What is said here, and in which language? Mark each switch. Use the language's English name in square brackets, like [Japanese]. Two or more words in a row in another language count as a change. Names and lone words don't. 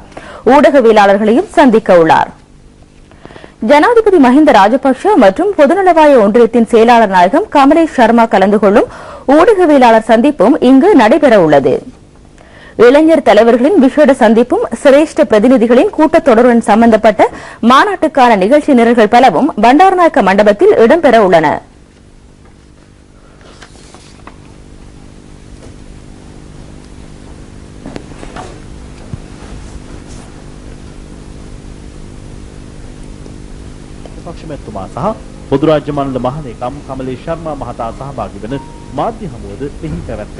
[Tamil] ஊடகவியலாளர்களையும் சந்திக்க உள்ளார். ஜனாதிபதி மஹிந்த ராஜபக்ஷ மற்றும் பொதுநலவாய ஒன்றியத்தின் செயலாளர் நாயகம் கமலேஷ் சர்மா கலந்து கொள்ளும் ஊடகவியலாளர் சந்திப்பும் இங்கு நடைபெற உள்ளது. இளைஞர் தலைவர்களின் விசேட சந்திப்பும் சிரேஷ்ட பிரதிநிதிகளின் கூட்டத்தொடருடன் சம்பந்தப்பட்ட மாநாட்டுக்கான நிகழ்ச்சி நிரல்கள் பலவும் பண்டாரநாயக்க மண்டபத்தில் இடம்பெற உள்ளன. [Sinhala] පක්ෂමැතිතුමා සහ පොදු රාජ්‍ය මණ්ඩල මහලේකම් කමලේෂ් ශර්මා මහතා සහභාගී වන මාධ්‍ය හමුවද එහි පැවැත්වේ.